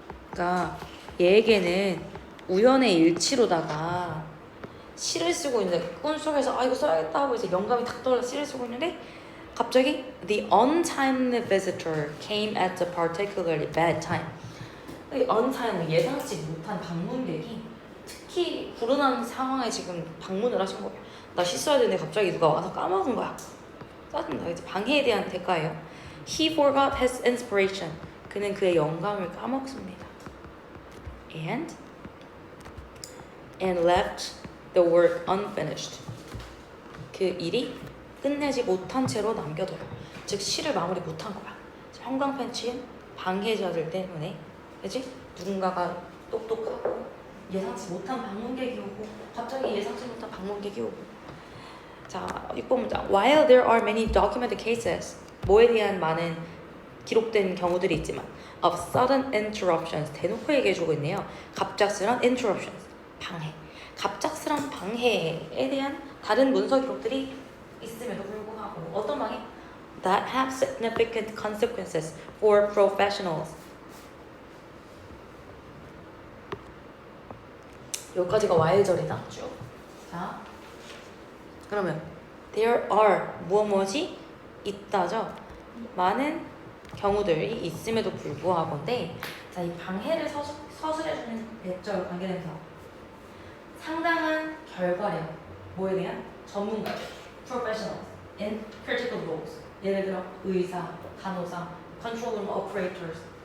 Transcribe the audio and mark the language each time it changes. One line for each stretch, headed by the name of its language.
Korean: 그러니까 얘에게는 우연의 일치로다가 시를 쓰고 있는데 꿈속에서 이거 써야겠다 하고 이제 영감이 탁 떠올라 시를 쓰고 있는데 갑자기
English: the untimely visitor came at a particularly bad time.
Korean: untimely 예상치 못한 방문객이 특히 불운한 상황에 지금 방문을 하신 거예요. 나 시 써야 되는데 갑자기 누가 와서 까먹은 거야. 짜증나. 이제 방해에 대한 대가예요.
English: He forgot his inspiration.
Korean: 그는 그의 영감을 까먹습니다.
English: And left the work unfinished.
Korean: 그 일이 끝내지 못한 채로 남겨둬요. 즉 시를 마무리 못한 거야. 형광펜 치인 방해자들 때문에 그치? 누군가가 똑똑하고 예상치 못한 방문객이 오고 갑자기 예상치 못한 방문객이 오고 자 6번 문장
English: While there are many documented cases
Korean: 뭐에 대한 많은 기록된 경우들이 있지만
English: of sudden interruptions
Korean: 대놓고 얘기해주고 있네요. 갑작스런 interruptions 방해 갑작스런 방해에 대한 다른 문서 기록들이 있음에도 불구하고 어떤 방해?
English: That have significant consequences for professionals
Korean: 여기까지가 와일절이다. 쭉. 자, 그러면
English: there are
Korean: 무엇이 있다죠. 많은 경우들이 있음에도 불구하고인데 자, 이 방해를 서술해주는 배절 관계대명사 상당한 결과력 뭐에 대한 전문가들
English: professionals in critical roles
Korean: 예를 들어 의사, 간호사,
English: control room operators